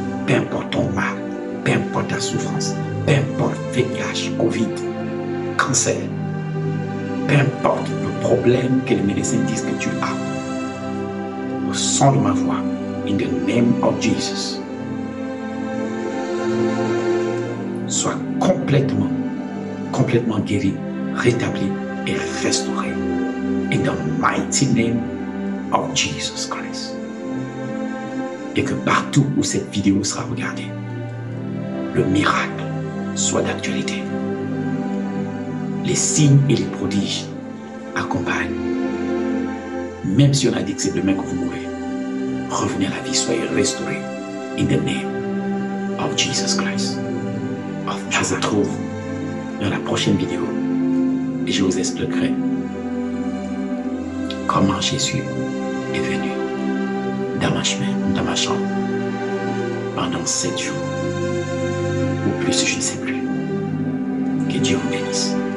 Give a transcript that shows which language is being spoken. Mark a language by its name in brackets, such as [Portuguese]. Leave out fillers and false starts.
[French] Peu importe ton mal, peu importe ta souffrance, peu importe VIH, Covid, cancer, peu importe le problème que les médecins disent que tu as. Au son de ma voix, [English] in the name of Jesus, [French] sois complètement guéri, rétabli et restauré. [English] In the mighty name of Jesus Christ. [French] Et que partout où cette vidéo sera regardée, le miracle soit d'actualité. Les signes et les prodiges accompagnent. Même si on a dit que c'est demain que vous mourrez, revenez à la vie, soyez restaurés. [English] In the name of Jesus Christ. [French] Je vous retrouve dans la prochaine vidéo et je vous expliquerai comment Jésus est venu dans ma chemin, dans ma chambre, pendant 7 jours, ou plus, je ne sais plus. Que Dieu vous bénisse.